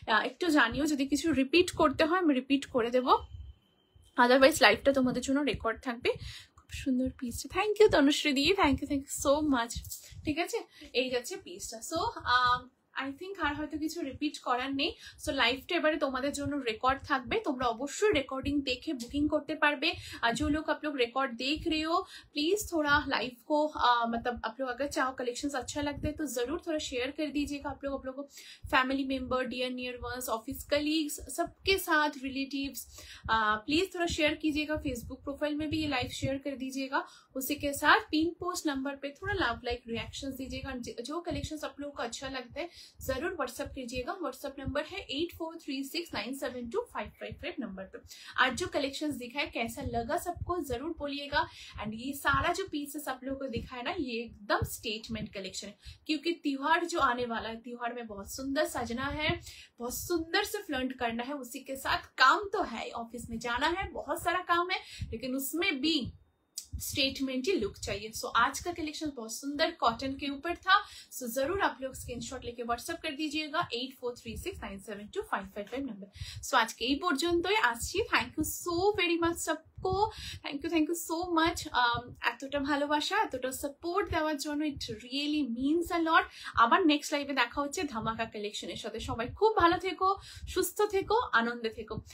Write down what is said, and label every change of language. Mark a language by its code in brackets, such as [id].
[bn] একটু জানিও যদি কিছু রিপিট করতে হয়, আমি রিপিট করে দেবো, আদারওয়াইজ লাইভটা তোমাদের জন্য রেকর্ড থাকবে। খুব সুন্দর পিসটা, thank you Tanushree the, [en] Thank you so much. [bn] ঠিক আছে, এই যাচ্ছে পিসটা। [en] so I think [bn] আর হয়তো কিছু রিপিট করার নেই। সো লাইভটা এবারে তোমাদের জন্য রেকর্ড থাকবে, তোমরা অবশ্যই রেकॉर्डिंग देखे बुकिंग करते पारबे। [hi] जो लोग आप लोग रिकॉर्ड देख रहे हो, प्लीज थोड़ा लाइव को मतलब आप लोग अगर चाहो कलेक्शंस अच्छा लगता है तो जरूर थोड़ा शेयर कर दीजिएगा। आप लोग family member, dear near ones, office colleagues, सबके साथ रिलेटिव्स, प्लीज थोड़ा शेयर कीजिएगा। फेसबुक प्रोफाइल में भी ये लाइव शेयर कर दीजिएगा। उसी के साथ पिन पोस्ट नंबर पे थोड़ा लव लाइक रिएक्शंस दीजिएगा। जो कलेक्शंस आप लोगों को अच्छा लगता है जरूर व्हाट्सएप कीजिएगा। व्हाट्सएप नंबर है 8436972555 नंबर पे। आज जो कलेक्शंस दिखाए कैसा लगा सबको जरूर बोलिएगा। एंड ये सारा जो पीसेस आप लोगों को दिखाया ना, ये एकदम स्टेटमेंट कलेक्शन है, क्योंकि त्योहार जो आने वाला है, त्योहार में बहुत सुंदर सजना है, बहुत सुंदर से फ्लंट करना है। उसी के साथ काम तो है, ऑफिस में जाना है, बहुत सारा काम है, लेकिन उसमें भी स्टेटमेंटी लुक चाहिए। सो आज का कलेक्शन बहुत सुंदर कॉटन के ऊपर था। सो जरूर आप लोग स्क्रीनशॉट लेके व्हाट्सएप कर दीजिएगा 8436972555 नंबर। सो आज के [bn] এই পর্যন্তই আসছি। Thank you so very much सबको, থ্যাংক ইউ সো মাচ। এতটা ভালোবাসা, এতটা সাপোর্ট দেওয়ার জন্য, [en] It really means a lot. [bn] আবার নেক্সট লাইভে দেখা হচ্ছে ধামাকা কালেকশনের সাথে। সবাই খুব ভালো থেকো, সুস্থ থেকো, আনন্দে থেকো।